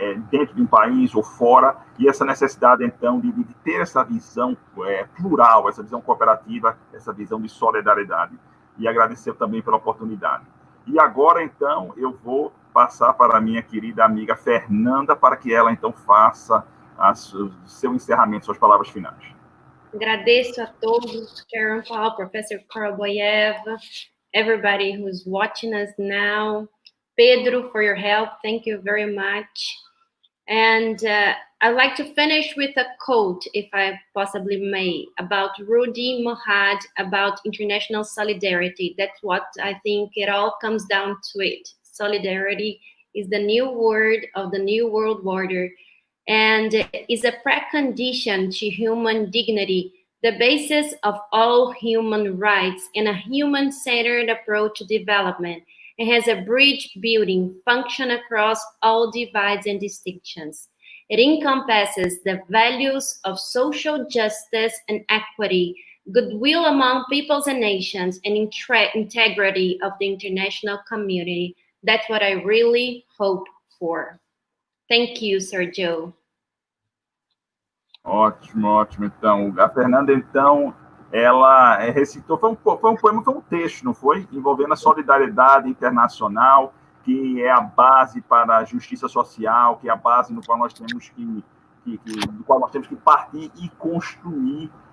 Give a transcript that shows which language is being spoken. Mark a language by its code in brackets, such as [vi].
[pt] dentro de um país ou fora, e essa necessidade, então, de ter essa visão plural, essa visão cooperativa, essa visão de solidariedade. E agradecer também pela oportunidade. E agora, então, eu vou passar para a minha querida amiga Fernanda, para que ela, então, faça seu encerramento, suas palavras finais. Agradeço a todos, [en] Karen Paul, Professor Kurbayov, everybody who's watching us now. Pedro, for your help, thank you very much. And I'd like to finish with a quote, if I possibly may, about Rudy Mohad, about international solidarity. That's what I think it all comes down to it. Solidarity is the new word of the new world order, and is a precondition to human dignity, the basis of all human rights, and a human-centered approach to development. It has a bridge-building function across all divides and distinctions. It encompasses the values of social justice and equity, goodwill among peoples and nations, and integrity of the international community. That's what I really hope for. Thank you, Sergio. [pt] Ótimo, ótimo. Então, a Fernanda, então, ela recitou, foi um poema, foi um texto, não foi? Envolvendo a solidariedade internacional, que é a base para a justiça social, que é a base no qual nós temos do qual nós temos que partir e construir.